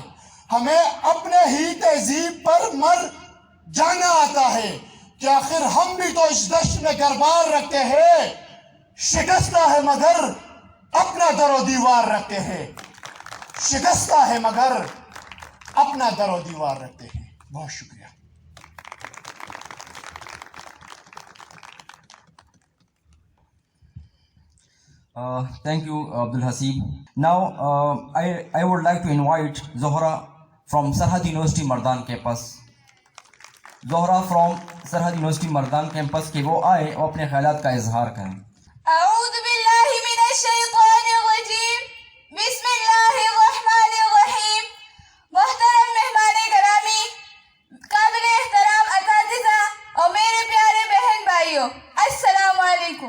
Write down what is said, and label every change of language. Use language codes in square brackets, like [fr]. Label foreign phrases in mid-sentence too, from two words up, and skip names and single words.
[ur] ہمیں اپنے ہی تہذیب پر مر جانا آتا ہے کہ آخر ہم بھی تو اس دشت میں گھر-بار رکھتے ہیں. شکستہ ہے مگر اپنا در و دیوار رکھتے ہیں. شکستہ ہے مگر اپنا در و دیوار رکھتے ہیں. بہت شکریہ. [en] Thank you, Abdul Hasib. Now, I would like to invite Zohra from Sarhad University Mardan campus. Zohra from Sarhad University Mardan campus [ur] کہ وہ آئے اور اپنے خیالات کا اظہار کریں. [ar] اعوذ باللہ من الشیطان الرجیم، بسم اللہ الرحمن الرحیم. [ur] محترم مہمان گرامی، قابل احترام اساتذہ اور میرے پیارے بہن [ar] السلام علیکم.